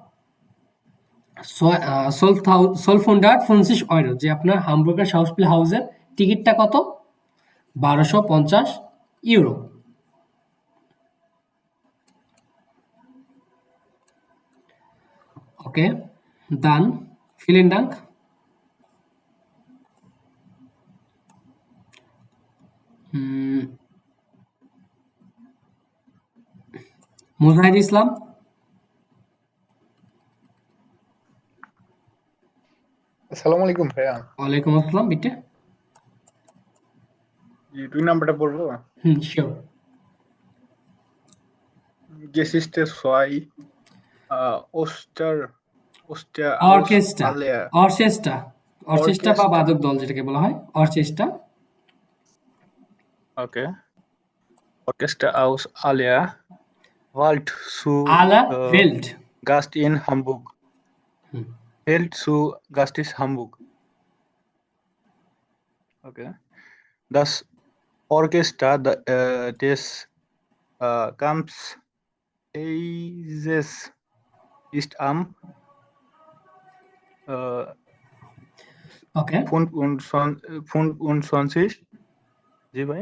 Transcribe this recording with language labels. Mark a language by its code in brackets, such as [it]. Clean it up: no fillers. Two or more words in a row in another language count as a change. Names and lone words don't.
[bn] 1250 Euro যে আপনার হামবুর্গার শাউসপিল হাউসের টিকিটটা কত 1250 ইউরো ওকে [de] dann vielen Dank [bn] মুজাহিদ ইসলাম [ar] السلام عليكم [bn] ভাইয়া [ar] وعليكم السلام [bn] বিটে জি 2 নাম্বারটা বলবো শিওর [de] Geschichte 2 [bn] অর্কেস্ট্রা বা বাদক দল যেটাকে বলা হয় অর্কেস্ট্রা [en] Okay. [de] Orchester aus aller Welt zu Welt Gast in Hamburg. Welt zu Gast in Hamburg. Okay. Das Orchester des Camps Eises ist am 25 [bn] জি ভাই